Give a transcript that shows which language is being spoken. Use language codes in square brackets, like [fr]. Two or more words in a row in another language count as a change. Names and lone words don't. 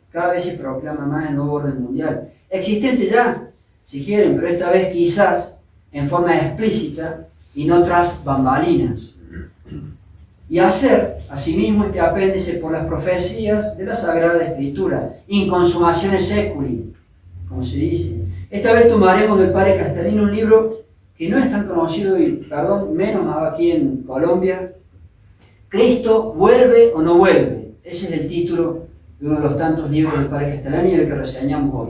[es] Cada vez se proclama más el nuevo orden mundial. Existente ya, si quieren, pero esta vez quizás en forma explícita y no tras bambalinas. Y hacer, asimismo, este apéndice por las profecías de la Sagrada Escritura, [la] in consummatione seculi, [es] como se dice. Esta vez tomaremos del padre Castellani un libro que no es tan conocido, y perdón, menos aquí en Colombia. ¿Cristo vuelve o no vuelve? Ese es el título de uno de los tantos libros del padre Castellani, el que reseñamos hoy.